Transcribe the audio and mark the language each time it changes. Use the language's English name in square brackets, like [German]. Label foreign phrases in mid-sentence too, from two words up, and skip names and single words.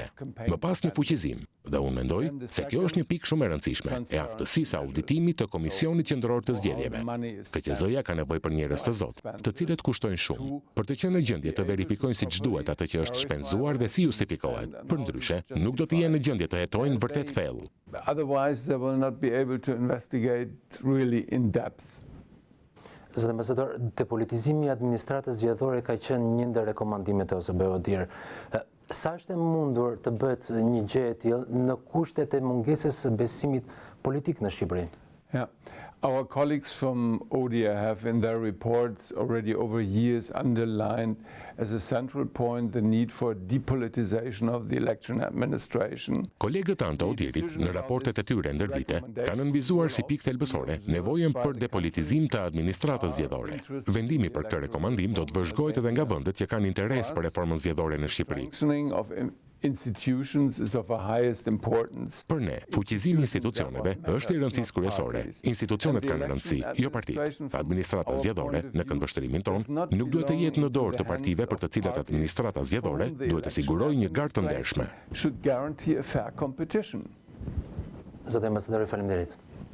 [Albanian] Më pas një fuqizim, dhe unë mendoj se kjo është një pikë shumë e rëndësishme e aftësisë së auditimit të Komisionit Qendror të Zgjedhjeve. KQZ-ja ka nevojë për njerëz të zotë, të cilët kushtojnë shumë, për të qenë në gjendje të verifikojnë siç duhet atë që është shpenzuar dhe si justifikohet. Përndryshe, nuk do të jenë në gjendje të hetojnë vërtet thellë. [English] Otherwise, they will not be able to investigate really in depth. [Albanian] Zëtë ambasador, depolitizimi I administratës zgjedhore ka qenë një ndër rekomandimet e OSBE-së. Sa është e mundur të bëhet një gjë e tillë në kushtet e mungesës së besimit politik në Shqipëri? [English] Yeah. Our colleagues from ODIHR have in their reports already over years underlined as a central point the need for depolitization of the election administration. [Albanian] Kolegët tanë të ODIHR-it në raportet e tyre ndër vite kanë nënvizuar si pikë thelbësore nevojën për depolitizim të administratës zgjedhore. Vendimi për këtë rekomandim do të vëzhgohet edhe nga vendet që kanë interes për reformën zgjedhore në Shqipëri. [English] Institutions is of a highest importance. [Albanian] Për ne, fuqizimi I institucioneve është I rëndësisë kryesore. Institucionet kanë rëndësi, jo partitë. Administrata zgjedhore, në këndvështrimin tonë, nuk duhet të jetë në dorë të partive për të cilat administrata zgjedhore duhet të sigurojë një garë të ndershme. [English] Should guarantee a fair competition. [Albanian] Zoti ambasadori, faleminderit.